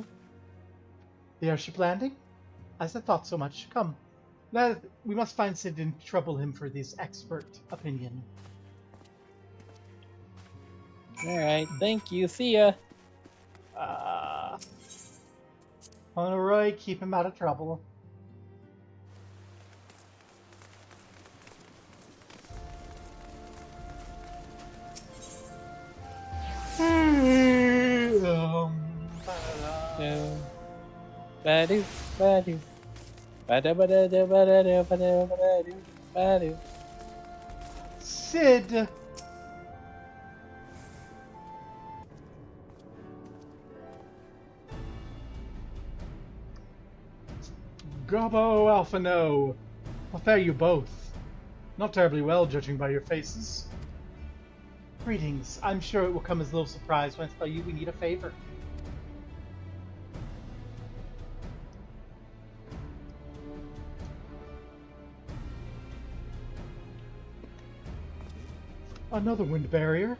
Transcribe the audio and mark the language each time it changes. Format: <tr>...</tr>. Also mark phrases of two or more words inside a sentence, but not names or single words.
<en>The airship landing? As I thought so much. Come. We must find Sid and trouble him for this expert opinion. Alright, thank you. See ya. Alright, keep him out of trouble. Badu, badu. Bada bada da bada da bada bada badu. Sid! Gobbo Alpha No! How fare you both? Not terribly well, judging by your faces. Greetings. I'm sure it will come as little surprise when I tell you we need a favor. Another wind barrier?</en>